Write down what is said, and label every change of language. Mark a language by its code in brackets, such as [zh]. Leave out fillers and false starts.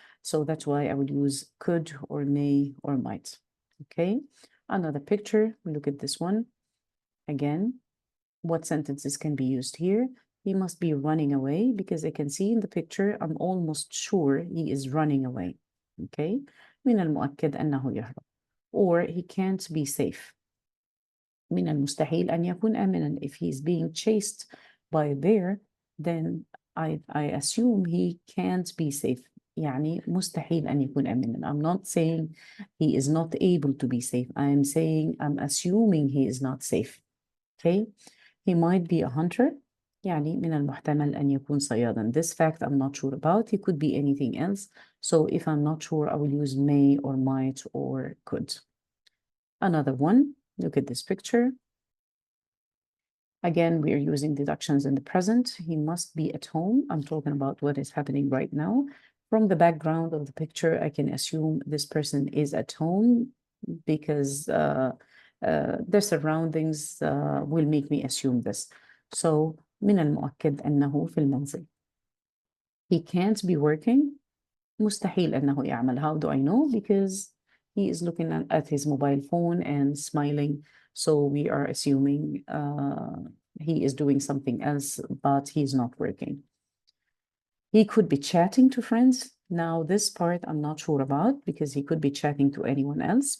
[en] So that's why I would use could or may or might. Okay, another picture. Look at this one. Again, what sentences can be used here? He must be running away because I can see in the picture, I'm almost sure he is running away. [ar] Okay, من المؤكد أنه يهرب. [en] Or he can't be safe. [ar] من المستحيل أن يكون آمنا. [en] If he's being chased by a bear, then I assume he can't be safe. [ar] يعني مستحيل أن يكون آمنا. [en] I'm not saying he is not able to be safe. I'm assuming he is not safe. Okay. He might be a hunter. [ar] يعني من المحتمل أن يكون صيادا. [en] This fact I'm not sure about. He could be anything else. So if I'm not sure, I will use may or might or could. Another one. Look at this picture. Again, we are using deductions in the present. He must be at home. I'm talking about what is happening right now. From the background of the picture, I can assume this person is at home because their surroundings will make me assume this. [ar] So, من المؤكد أنه في المنزل. [en] He can't be working. [ar] مستحيل أنه يعمل. [en] How do I know? Because he is looking at his mobile phone and smiling. So we are assuming he is doing something else, but he's not working. He could be chatting to friends. Now this part I'm not sure about because he could be chatting to anyone else.